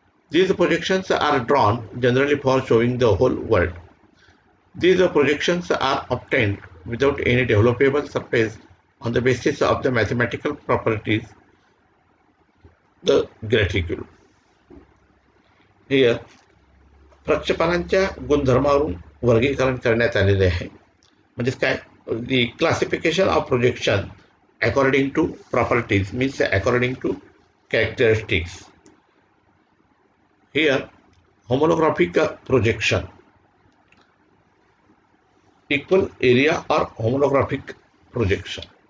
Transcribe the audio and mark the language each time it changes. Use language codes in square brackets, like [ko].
[en] These projections are drawn generally for showing the whole world. These projections are obtained without any developable surface on the basis of the mathematical properties, the graticule. [mr] Here, प्रक्षेपणांच्या गुणधर्मावरून वर्गीकरण करण्यात आलेले आहे. म्हणजे काय, [en] the classification of projection according to properties means according to characteristics. Here, homolographic projection, equal area or homolographic projection.